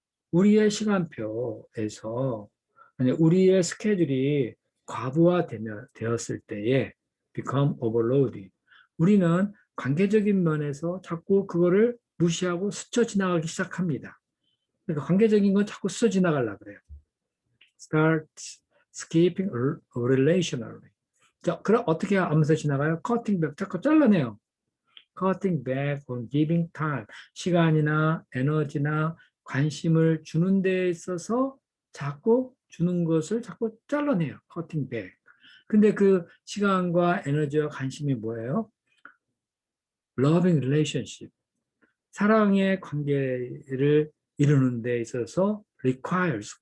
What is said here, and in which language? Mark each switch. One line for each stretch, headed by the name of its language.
Korean: 우리의 시간표에서 아니, 우리의 스케줄이 되었을 때에
English: become overloaded.
Korean: 우리는 관계적인 면에서 자꾸 그거를 무시하고 스쳐 지나가기 시작합니다. 그러니까 관계적인 건 자꾸 스쳐 지나가려고 그래요.
English: Start skipping relationally.
Korean: 자, 그럼 어떻게 하면서 지나가요?
English: Cutting back,
Korean: 자꾸 잘라내요.
English: Cutting back on giving time.
Korean: 시간이나 에너지나 관심을 주는 데 있어서 자꾸 주는 것을 자꾸 잘라내요.
English: Cutting back.
Korean: 근데 그 시간과 에너지와 관심이 뭐예요?
English: Loving relationship.
Korean: 사랑의 관계를 이루는 데 있어서 requires.